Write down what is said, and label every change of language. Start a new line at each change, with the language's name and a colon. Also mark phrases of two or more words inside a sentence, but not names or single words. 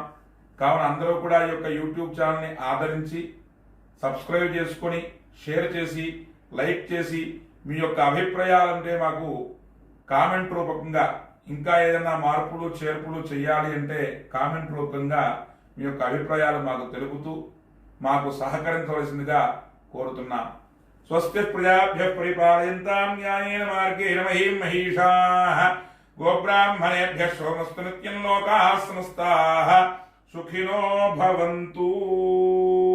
Telugu: కావున అందరూ కూడా ఈ యొక్క యూట్యూబ్ ఛానల్ని ఆదరించి సబ్స్క్రైబ్ చేసుకొని షేర్ చేసి లైక్ చేసి మీ యొక్క అభిప్రాయాలంటే మాకు కామెంట్ రూపకంగా ఇంకా ఏదైనా మార్పులు చేర్పులు చేయాలి అంటే కామెంట్ రూపంగా మీ యొక్క అభిప్రాయాలు మాకు తెలుపుతూ మాకు సహకరించవలసిందిగా కోరుతున్నాం.
Sanskrit: స్వస్తి ప్రజాభ్య పరిపాలయంతాం న్యాయేన మార్గేణ మహీం మహీషాః గోబ్రాహ్మణేభ్యః శోమస్తు నిత్యం లోకాః సమస్తాః సుఖినో భవంతు.